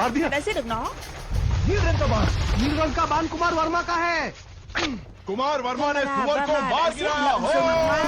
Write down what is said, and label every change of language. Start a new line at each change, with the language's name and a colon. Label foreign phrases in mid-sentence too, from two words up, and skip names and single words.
Hindi: मार दिया।
Vietnamese: Ta đã giết được nó.
Hindi: नीलरंग का बाण, नीलरंग का बाण कुमार वर्मा का है। कुमार वर्मा ने Kumara सुअर को Varma मार
Vietnamese: đã giết
Hindi: गिराया
Vietnamese: lợn rừng hoang.